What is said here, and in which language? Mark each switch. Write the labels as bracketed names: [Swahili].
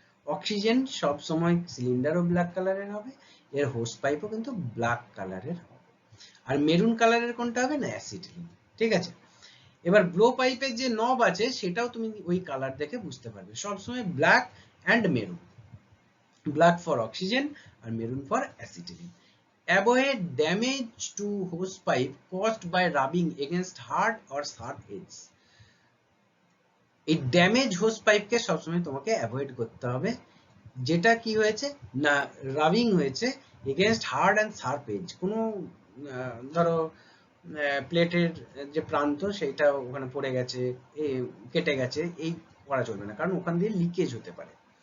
[Bangla] Oxygen সব সময় সিলিন্ডারও black কালারের হবে, এর হোস পাইপও কিন্তু ব্ল্যাক কালারের হবে। আর মেরুন কালারের কোনটা হবে না, অ্যাসিটিলিন। ঠিক আছে, এবার ব্লো পাইপের যে নব আছে সেটাও তুমি ওই কালার দেখে বুঝতে পারবে, সবসময় black and maroon, black for oxygen আর maroon for acetylene. [English] Avoid damage to hose pipe caused by rubbing against hard or sharp edges। [Bangla] এই ড্যামেজ হোস পাইপকে সবসময় তোমাকে অ্যাভয়েড করতে হবে, যেটা কি হয়েছে না, রাবিং হয়েছে [English] against hard and sharp edge, [Bangla] কোনো ধরো প্লেটের যে প্রান্ত সেইটা ওখানে পড়ে গেছে, কেটে গেছে, এই করা চলবে না, কারণ ওখান দিয়ে লিকেজ হতে পারে।